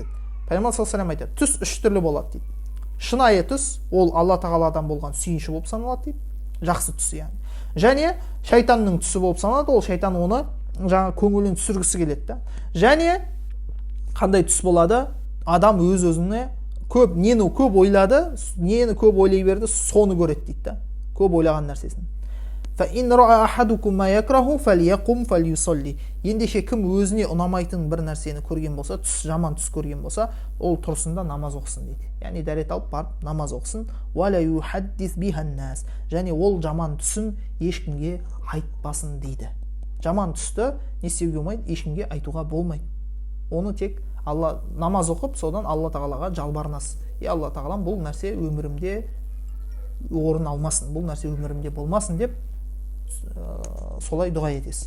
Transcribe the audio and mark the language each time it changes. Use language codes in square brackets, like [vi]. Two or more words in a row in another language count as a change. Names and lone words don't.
[kk] Пайғамбар [ar] صلى الله عليه وسلم [kk] айтады, түс үш түрлі болады дейді. Шынайы түс ол Алла тағаладан болған сүйінші болып саналады дейді, жақсы түс яғни. Және шайтанның түсі болып саналады, ол шайтан оны жаңа көңілін түсіргісі келеді да. Және қандай түс болады? Адам өз-өзіне нені көп ойлады, нені көп ойлай берді, соны көреді дейді да. Көп ойлаған нәрсесін. [ar] فَإِنْ رَأَى أَحَدُكُمْ مَا يَكْرَهُ فَلْيَقُمْ فَلْيُصَلِّ. [kk] Ендеше кім өзіне ұнамайтын бір нәрсені көрген болса, жаман түс көрген болса, ол тұрысында намаз оқысын дейді. Яғни дәрет алып барып намаз оқысын. [ar] وَلَا يُحَدِّثْ بِهَا النَّاسِ. [kk] Және ол жаман түсін ешкімге айтпасын дейді. Жаман түсті не істеуге болмайды, ешкімге айтуға болмайды. Оны тек Алла намаз оқып, содан Алла тағалаға жалбарынасыз. Алла тағалам бұл нәрсе өмірімде орын алмасын, бұл нәрсе өмірімде болмасын деп солай дұға етесіз.